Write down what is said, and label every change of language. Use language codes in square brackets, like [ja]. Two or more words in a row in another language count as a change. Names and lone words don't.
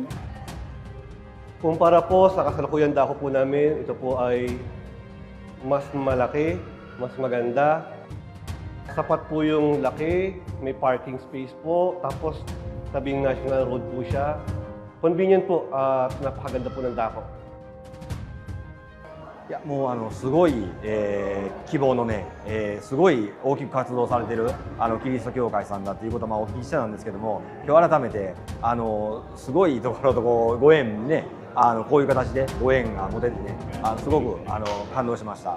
[tl] Kumpara po sa kasalukuyang dako po namin, ito po ay mas malaki, mas maganda. Sapat po yung laki, may [en] parking space [tl] po, tapos tabing [en] national road [tl] po siya. Convenient po at napakaganda po ng dako. [ja] いやもうすごい、希望のね、すごい大きく活動されているキリスト教会さんだということをお聞きしてたんですけども、今日改めてすごいところとご縁ね、こういう形でご縁が持ててね、すごく感動しました。